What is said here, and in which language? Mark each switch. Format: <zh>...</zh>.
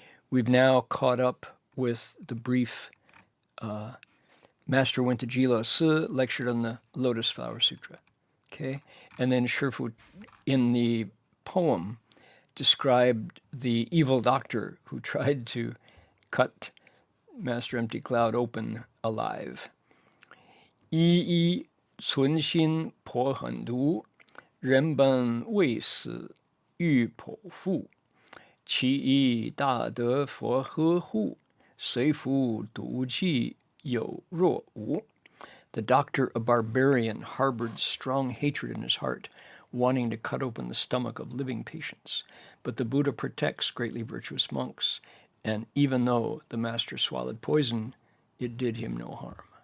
<en>We've now caught up with the brief. Master went to Jila Si, lectured on the Lotus Flower Sutra. Okay, and then Shifu, in the poem, described the evil doctor who tried to cut Master Empty Cloud open alive.</en> <zh>一一存心颇狠毒，人本未死欲剖腹，其一大德佛呵护，虽服毒剂有若无.</zh> <en>The doctor, a barbarian, harbored strong hatred in his heart, wanting to cut open the stomach of living patients. But the Buddha protects greatly virtuous monks, and even though the master swallowed poison, it did him no harm.</en>